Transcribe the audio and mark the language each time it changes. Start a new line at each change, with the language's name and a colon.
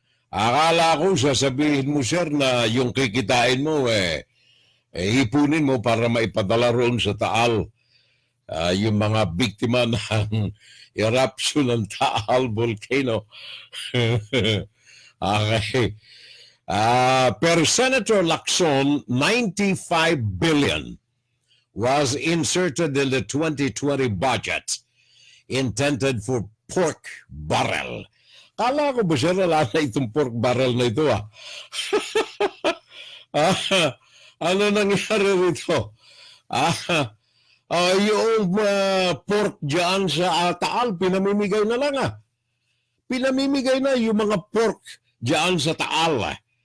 Filipino: Akala ko sasabihin mo, sir, na yung kikitain mo, ipunin mo para maipadala roon sa Taal yung mga biktima ng eruption ng Taal Volcano. Okay.
English: Per Senator LACSON, 95 billion was inserted in the 2020 budget intended for pork barrel.
Filipino: Kala ko ba siya na itong pork barrel na ito ano nangyari rito? Yung pork dyan sa Taal, pinamimigay na lang Pinamimigay na yung mga pork dyan sa Taal.